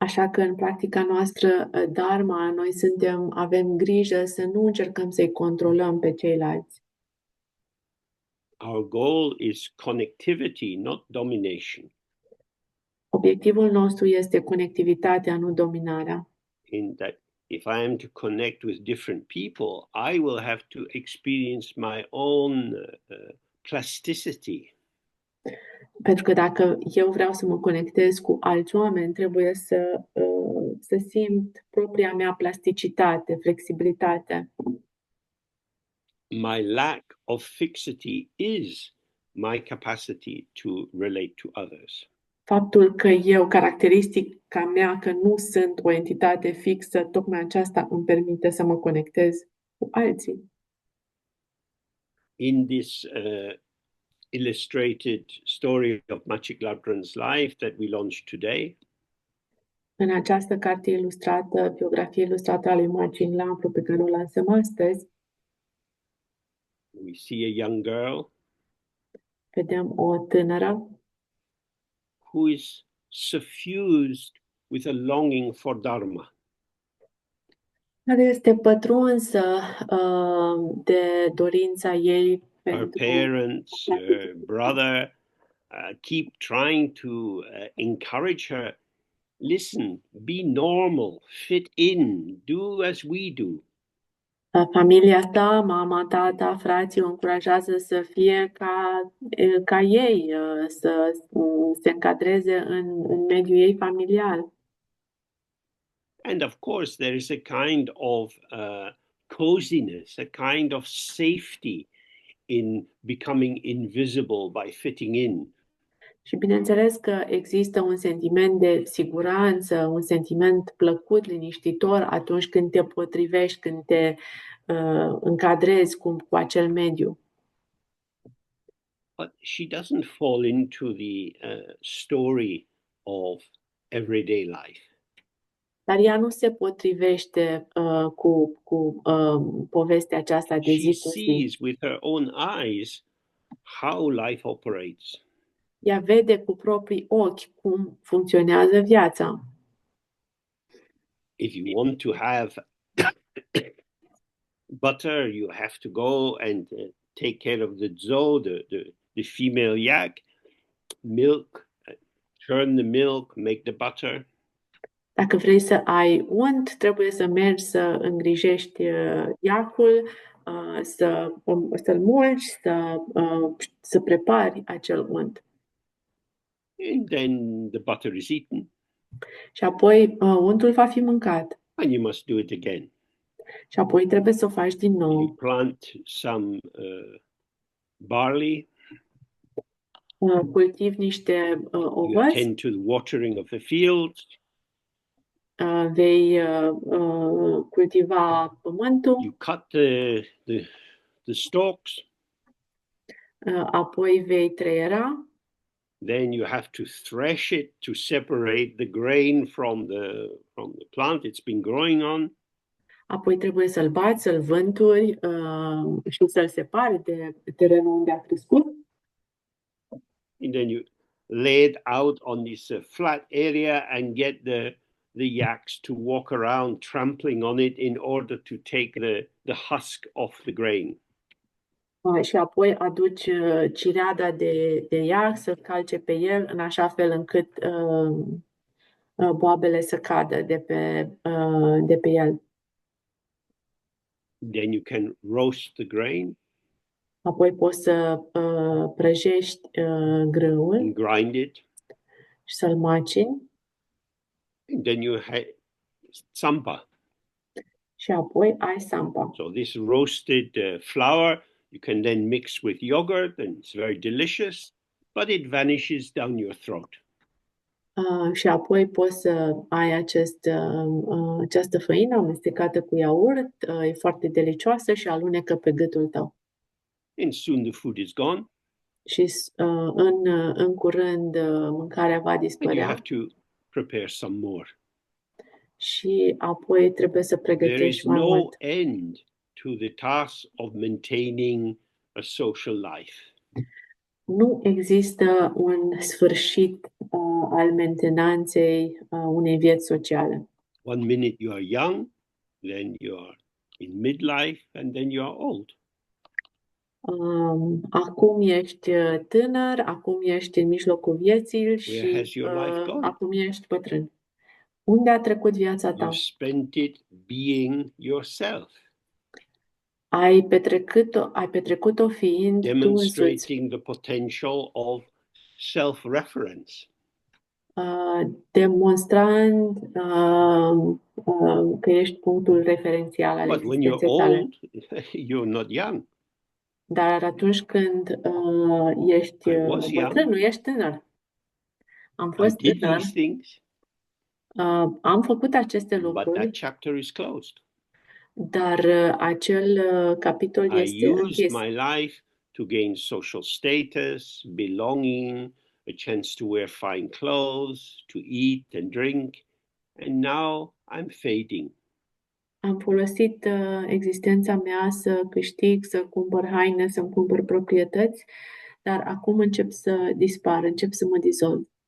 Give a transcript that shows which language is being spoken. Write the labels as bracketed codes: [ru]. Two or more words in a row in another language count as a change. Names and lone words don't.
[ro] Așa că în practica noastră Dharma, noi avem grijă să nu încercăm să-i controlăm pe ceilalți. [en] Our goal is connectivity, not domination. [ro] Obiectivul nostru este conectivitatea, nu dominarea. [en] In that, if I am to connect with different people, I will have to experience my own plasticity. [ro] Pentru că dacă eu vreau să mă conectez cu alți oameni, trebuie să simt propria mea plasticitate, flexibilitate. [en] My lack of fixity is my capacity to relate to others. [ro] Faptul că eu, caracteristica mea, că nu sunt o entitate fixă, tocmai aceasta îmi permite să mă conectez cu alții. [en] In this illustrated story of Machik Labdran's life that we launched today, [ro] În această carte ilustrată, biografie ilustrată a lui Macin Lampru, pe care o lansăm astăzi, [en] we see a young girl [ro] vedem o tânără [en] who is suffused with a longing for Dharma. [ro] care este pătrunsă de dorința ei [en] Her [ro] pentru [en] parents, her brother keep trying to encourage her. Listen, be normal, fit in, do as we do. [ro] familia ta, mama, tata, frații o încurajează să fie ca ei, să se încadreze în mediul ei familial. [en] And of course, there is a kind of coziness, a kind of safety in becoming invisible by fitting in. [ro] Și bineînțeles că există un sentiment de siguranță, un sentiment plăcut, liniștitor atunci când te potrivești, când te încadrezi cu acel mediu. [en] But she doesn't fall into the story of everyday life. [ro] Dar ea nu se potrivește cu povestea aceasta de [en] She [ro] zi cu zi. [en] sees with her own eyes how life operates. [ro] Ea vede cu proprii ochi cum funcționează viața. [en] If you want to have butter, you have to go and take care of the zoo, the female yak, milk, churn the milk, make the butter. [ro] Dacă vrei să ai unt, trebuie să mergi să îngrijești iacul, să-l mulci, să prepari acel unt. [en] And then the butter is eaten, [ro] Și apoi untul va fi mâncat. [en] and you must do it again. [ro] Și apoi trebuie să o faci din [en] You [ro] nou. [en] plant some barley, [ro] Cultivi niște [en] you [ro] ovăți, [en] attend to the watering of the fields, [ro] vei cultiva pământul, [en] you cut the stalks, [ro] apoi vei treiera, [en] then you have to thresh it to separate the grain from the plant it's been growing on. [ro] apoi trebuie să-l bați, să-l vânturi și să-l separi de terenul unde a crescut. [en] And then you lay it out on this flat area and get the yaks to walk around trampling on it in order to take the husk off the grain. [ro] Și apoi aduci cireada de iac să calce pe el în așa fel încât boabele să cadă de pe el. [en] Then you can roast the grain [ro] Apoi poți să prăjești grâul [en] and grind it. [ro] și să-l macini [en] And then you have tsampa. [ro] și apoi ai sampa. [en] So this roasted flour you can then mix with yogurt and it's very delicious, but it vanishes down your throat. [ro] Și apoi poți să ai această făină amestecată cu iaurt, e foarte delicioasă și alunecă pe gâtul tău. [en] And soon the food is gone, [ro] Și în curând mâncarea va [en] and you [ro] dispărea [en] have to prepare some more. [ro] și apoi trebuie să [en] There is [ro] pregătești mai [en] no [ro] mult. [en] end to the task of maintaining a social life. [ro] Nu există un sfârșit al mentenanței unei vieți sociale. [en] One minute you are young, then you are in midlife, and then you are old. [ro] Acum ești tânăr, acum ești în mijlocul vieții [en] Where [ro] și [en] has your life gone? [ro] acum ești bătrân. Unde a trecut viața [en] You [ro] ta? [en] spent it being yourself, [ro] Ai petrecut-o fiind tu însuți, [en] demonstrating the potential of self-reference. [ro] demonstrând că ești punctul referențial al [en] But when you're [ro] existenței tale. [en] old, you're not young. [ro] Dar atunci când ești [en] I was young. [ro] bătrân, nu ești tânăr. Am [en] I [ro] fost [en] did [ro] tânăr, [en] these things, [ro] am făcut aceste [en] but that [ro] lucruri, [en] chapter is closed. [ro] dar acel capitol [en] I [ro] este [en] used [ro] închis. [en] my life to gain social status, belonging, a chance to wear fine clothes, to eat and drink, and now I'm fading. [ro] Am folosit existența mea să câștig, să cumpăr haine, să-mi cumpăr proprietăți, dar acum încep să dispar, încep să mă dizolv.